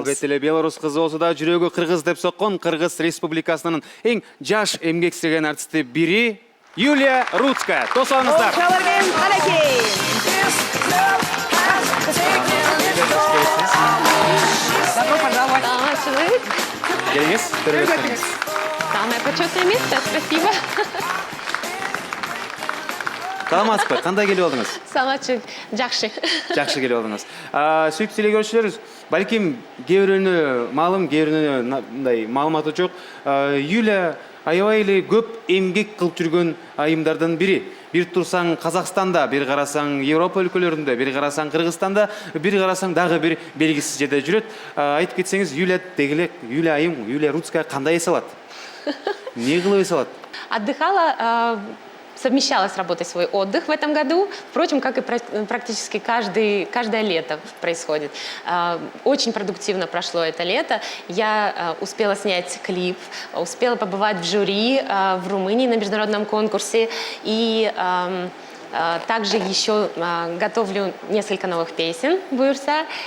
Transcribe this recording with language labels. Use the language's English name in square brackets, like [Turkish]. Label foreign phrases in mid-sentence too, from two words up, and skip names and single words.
[Kyrgyz] Албетте эле белорус кызы болсо да жүрөгү кыргыз деп соккон Кыргыз Республикасынын эң жаш эмгек сиңирген артисти бири Юлия Руцкая. Тосаңыздар. Чалармен калакей. [Russian] Добро пожаловать. [Kyrgyz] Келиңиз, көрүңүз. [Russian] Самое почетное место, спасибо. [Kyrgyz] Саламатсызбы? Кандай келип алдыңыз? Саламатчы, жакшы. Жакшы келип алдыңыз. Сүйүктүү теле көрүүчүлөр, балким кээ бирөөнө маалым, кээ бирөөнө мындай маалыматы жок. Юлия аябай эле көп эмгек кылып жүргөн айымдардын бири. Бир турсаң Казакстанда, бир карасаң Европа өлкөлөрүндө, бир карасаң Кыргызстанда, бир карасаң дагы бир белгисиз жерде жүрөт. Айтып кетсеңиз, Юлия дегелек, Юлия айым, Юлия Руцкая кандай эс алат? Не кылып эс алат? [Russian] Отдыхала, совмещала с работой свой отдых в этом году, впрочем, как и практически каждое лето происходит. Очень продуктивно прошло это лето. Я успела снять клип, успела побывать в жюри в Румынии на международном конкурсе и также еще готовлю несколько новых песен Буюрса.